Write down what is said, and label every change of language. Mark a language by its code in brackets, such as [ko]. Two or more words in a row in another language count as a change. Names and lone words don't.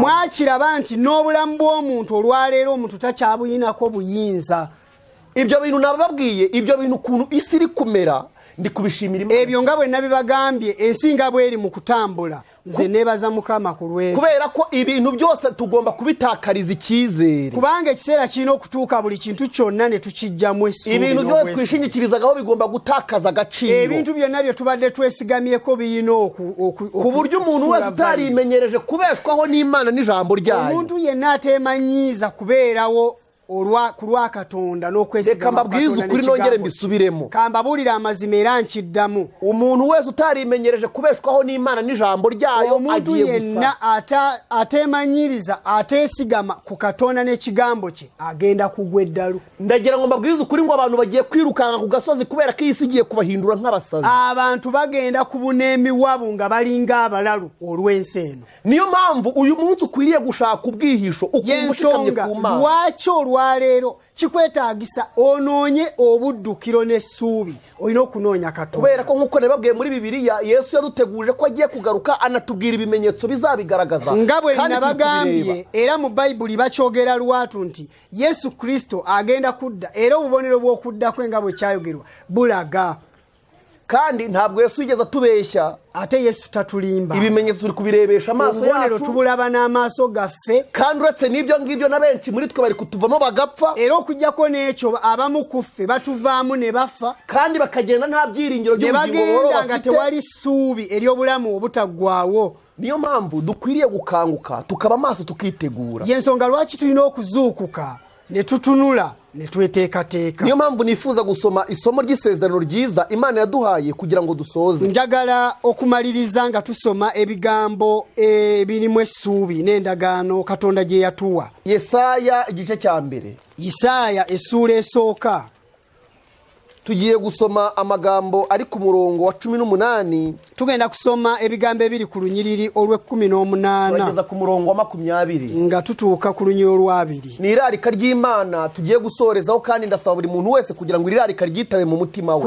[lg] Mwakiraba nti n'obulamu bw'omuntu olwaleero omuntu takyabuyinako buyinza. [rw] Ibyo bintu nababwiye ibyo bintu ukuntu isi iri kumera ndi kubishimira Imana. [lg] Ebyo nga bwe nabibagambye ensinga bweri mu kutambula nze nebaza Mukama ku lwekyo [rw] kubera ko ibintu byose tugomba kubitakariza icyizere [lg] kubanga ekiseera kirina okutuuka buli kintu kyonna ne tukijjamu essuubi. [rw] Ibintu byose twishingikirizaho bigomba gutakaza agaciro. [lg] Ebintu byonna bye tubadde twesigamyeko birina [rw] ku buryo umuntu wese utarimenyereje kubeshwaho n'Imana n'ijambo ryayo. [lg] Omuntu yenna ateemanyiiza kubeerawo ku lwa Katonda n'okwesigama Katonda. [rw] Reka mbabwize ukuri nongere mbisubiremo. [lg] Kambabulira amazima era nkiddamu. [rw] Umuntu wese utarimenyereje kubeshwaho n'Imana n'ijambo ryayo [lg] omuntu yenna ateemanyiriza ateesigama ku Katonda n'ekigambo kye agenda kugwa eddalu. [rw] Ndagira ngo mbabwize ukuri ngo abantu bagiye kwirukanga ku gasozi kubera ko isi igiye kubahindura nk'abasazi. [lg] Abantu bagenda kubuna emiwabu nga balinga abalalu olw'ensi eno. [rw] Niyo mpamvu uyu munsi ukwiriye gushaka ubwihisho ukumva ushikamye ku Mana. [lg] Lwaki olwaleero kikwetaagisa onoonye obuddukiro n'essuubi olina okunoonya Katonda [rw] kubera ko nk'uko nababwiye muri Bibiliya Yesu yaduteguje ko agiye kugaruka anatubwira ibimenyetso bizabigaragaza [lg] nga bwe nabagambye era mu Bayibuli bakyogera lwatu nti Yesu Kristo agenda kudda era obubonero bw'okudda kwe nga bwe kyayogerwa bulaga [rw] kandi ntabwo Yesu yigeze atubeshya. [lg] ate Yesu tatulimba. [rw] Ibimenyetso turi kubirebesha amaso [lg] yacu tubulaba n'amaso gaffe, [rw] kandi uretse n'ibyo ngibyo na benshi muri twe bari kutuvamo bagapfa, [lg] era okujjako n'ekyo abamu kuffe batuvaamu ne bafa, [rw] kandi bakagenda nta byiringiro by'ubugingo buhoraho bafite, [lg] nga tewali ssuubi ery'obulamu obutaggwaawo. [rw] Niyo mpamvu dukwiriye gukanguka tukaba amaso tukitegura. [lg] Yensonga lwaki tulina okuzuukuka ne tutunula ne tweteekateeka. [rw] Niyo mpamvu nifuza gusoma isomo ry'isezerano ryiza Imana yaduhaye kugira ngo dusoze. [lg] Njagala okumaliriza nga tusoma ebigambo ebirimu essuubi n'endagaano Katonda gye yatuwa. [rw] Yesaya igice cya mbere. [lg] Isaaya essuula esooka. [rw] Tugiye gusoma amagambo ari ku murongo wa 18. [lg] Tugenda kusoma ebigambo ebiri ku lunyiriri olw'18. [rw] Turageza ku murongo wa 20. [lg] Nga tutuuka ku lunyiriri olw'2. [rw] Ni irarika ry'Imana tugiye gusorezaho, kandi ndasaba buri muntu wese kugira ngo irarika ryitabe mu mutima we.